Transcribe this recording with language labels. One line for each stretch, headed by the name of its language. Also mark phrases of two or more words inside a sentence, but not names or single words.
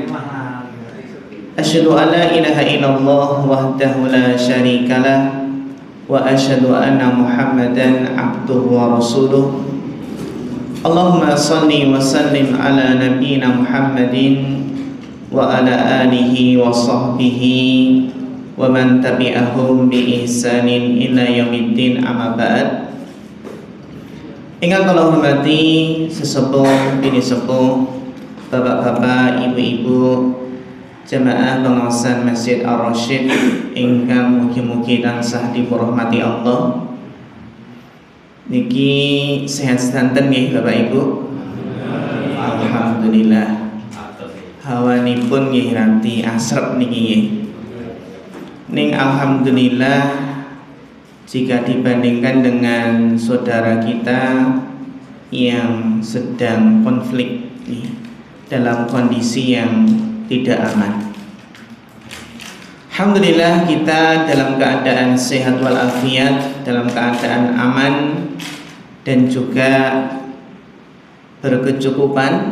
Arabic: أشهد أن لا إله إلا الله وحده لا شريك له وأشهد أن محمدا عبده ورسوله. اللهم صل وسلم على نبينا محمد وعلى آله وصحبه ومن تبعهم بإحسان إلى يوم الدين، أما بعد.
Javanese: Ingkang kula hormati sesepuh bini sepuh, bapak-bapak, ibu-ibu, jamaah pengawasan Masjid Ar-Rasyid ingkang mugi-mugi tansah dipurahmati Allah. Niki sehat sedanten nggih Bapak Ibu? Alhamdulillah. Hawanipun nggih ranti asrep niki nggih. Ning alhamdulillah,
Indonesian: jika dibandingkan dengan saudara kita yang sedang konflik dalam kondisi yang tidak aman, alhamdulillah kita dalam keadaan sehat walafiat, dalam keadaan aman dan juga berkecukupan.